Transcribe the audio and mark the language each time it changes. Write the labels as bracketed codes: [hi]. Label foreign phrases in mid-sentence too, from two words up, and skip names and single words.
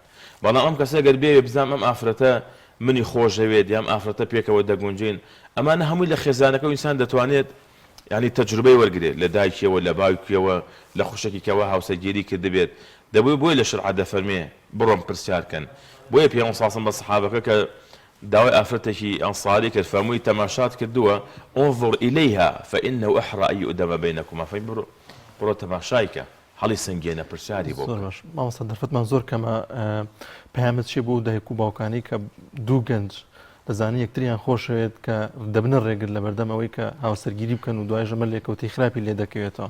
[ckb] بەڵام ئەم کەسە گەر بێ بزانم ئەم ئافرەتە منی خۆشەوێت یام ئافرەتە پێکەوە دەگونجین ئەمانە هەمووی لە خێزانەکە و ئینسان دەتوانێت ینی تەجروبەی وەرگێت لە دایکیەوە لە باوکیەوە لە خوشکێکەوە هاوسەرگیری کردبێت دەبووی بۆی لە شەرع دەفەرمێ بڕۆم پرسیارکەن بۆیە پێ ساسم بە سەحابەکە کە داوای ئافرەتێکی ئەنساری کرد فەرمووی تەماشات کردووە [ar] انظر إليها فإنه أحرى أن يؤدم بينكما [ckb] بڕۆ تەماشایکە هەڵی سنگێنە پرسیاری بۆ مامۆستا دەرفەتمان زۆر کەمە پەیامت چی بوو دایک و باوکانی کە دوو گەنج دەزانی یەکتریان خۆشەوێت کە دەبنە ڕێگر لە بەردەم ئەوەی کە هاوسەرگیری بکەن و دوای ژەمە لێکەوتی خراپی لێ دەکەوێتەوە